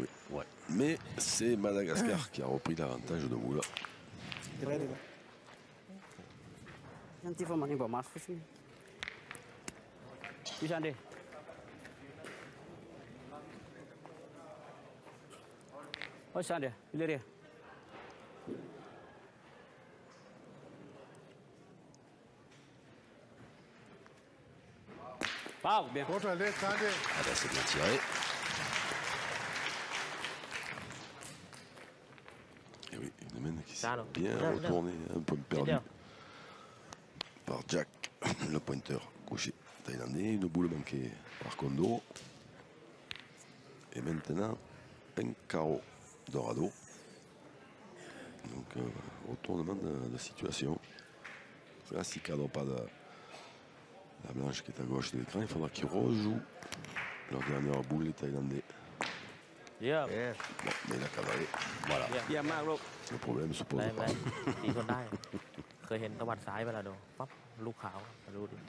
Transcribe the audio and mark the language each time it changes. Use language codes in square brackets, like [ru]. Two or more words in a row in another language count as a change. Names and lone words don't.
[fr] Ouais. Mais c'est Madagascar qui a repris l'avantage de Moula. [th] เดี๋ยวได้ดีกว่า [pt] Nanti vamos ali para mais assim. E Jander. Ô, Jander, ileri. [fr] Pau, bien. Autre allée, Jander. Ah bah c'est bien tiré. Et oui, une main qui s'est Ça, alors. bien Là, là. retournée, un point perdu bien. par Jack, le pointeur gaucher thaïlandais. Une boule manquée par Kondo. Et maintenant, un carreau Dorado. Donc, retournement de situation. Là, s'il ne cadre pas la blanche qui est à gauche de l'écran, il faudra qu'il rejoue leur dernière boule, les Thaïlandais. [th] เยี่ยม โอเค [fr] Bon, mais il a cadré. Voilà. [th] เยี่ยมมากลูก [fr] Le problème se [th] ได้ [fr] pose [th] ไหม [fr] pas. [th] ตีคนได้ เคยเห็นตะวันซ้ายเวลาโดนปั๊บลูกขาวมาดูดิ